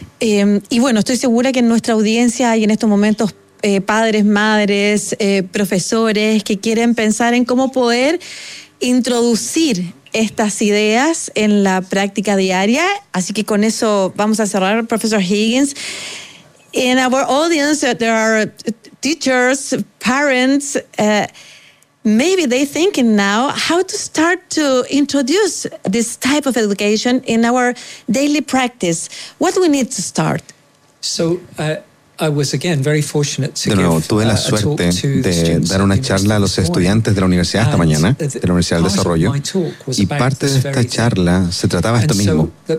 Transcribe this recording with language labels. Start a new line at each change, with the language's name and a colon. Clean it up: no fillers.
Spanish: Y bueno, estoy segura que en nuestra audiencia hay en estos momentos padres, madres, profesores que quieren pensar en cómo poder introducir estas ideas en la práctica diaria. Así que con eso vamos a cerrar, profesor Higgins.
English: In our audience, there are teachers, parents, maybe they're thinking now how to start to introduce this type of education in our daily practice. What do we need to start? So, I was again very fortunate to
Spanish: de nuevo, tuve la suerte de dar una charla a los estudiantes de la universidad esta mañana, de la Universidad del Desarrollo, y parte de esta charla se trataba esto mismo.